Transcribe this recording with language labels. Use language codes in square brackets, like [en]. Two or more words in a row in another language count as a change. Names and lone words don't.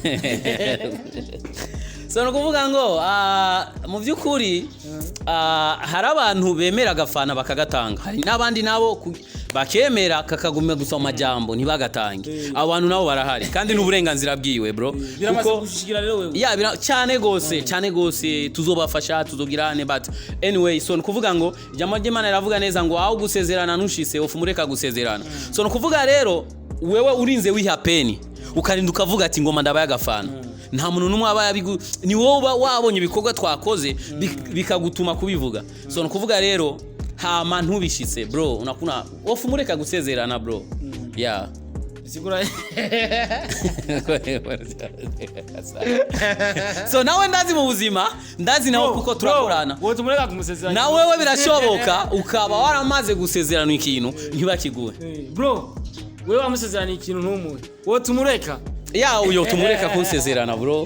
[rn] so nukuvuga ngo mu byukuri hari abantu bemera agafana bakagatanga hari nabandi nabo bakemera kakagumya gusa amajambo ntibagatange abantu nabo barahari kandi n'uburenganzira bwiwe bro biramaze gushikira rero wewe cyane gose tuzobafasha tuzogirane [en] but anyway so [rn] nukuvuga ngo ijambo ry'Imana riravuga neza ngo aho gusezerana nushise ofu mureka gusezerana so nukuvuga rero wewe urinze wiha peni ukarinda ukavuga ati ngoma ndabaye agafana nta muntu numwe aba ni wowe wabonye ibikorwa twakoze bikagutuma kubivuga so nukuvuga rero hama ntubishitse bro unakuna ofu mureka gusezerana bro sigura so nawe ndazi mu buzima ndazi nawe kuko turakorana wowe tumureka kumusezerana nawe wewe birashoboka ukaba waramaze gusezerana ikintu ntibakiguhe bro wewe wamusezerana ikintu ntumuhe wowe tumureka uyo tumureka kunsezerana bro